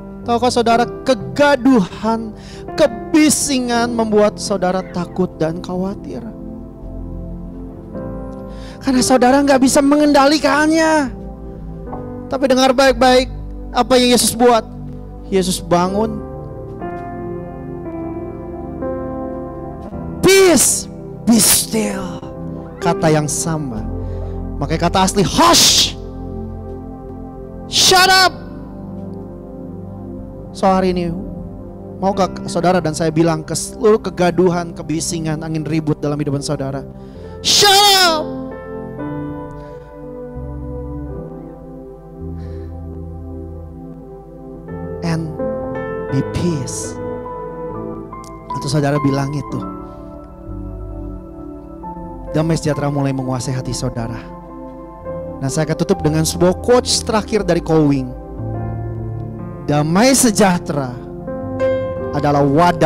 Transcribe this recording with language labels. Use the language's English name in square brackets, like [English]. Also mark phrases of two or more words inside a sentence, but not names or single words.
[Indonesian] Tahukah saudara, kegaduhan, kebisingan membuat saudara takut dan khawatir. Karena saudara nggak bisa mengendalikannya. Tapi dengar baik-baik apa yang Yesus buat. Yesus bangun. [English] Peace, be still. [Indonesian] Kata yang sama. Makanya kata asli hush. [English] Shut up. [Indonesian] So hari ini mau gak saudara dan saya bilang ke seluruh kegaduhan, kebisingan, angin ribut dalam hidup saudara, [English] shut up. And be peace. [Indonesian] Atau saudara bilang itu, damai sejahtera mulai menguasai hati saudara. Nah, saya akan tutup dengan sebuah quotes terakhir dari Cowing. Damai sejahtera adalah wadah.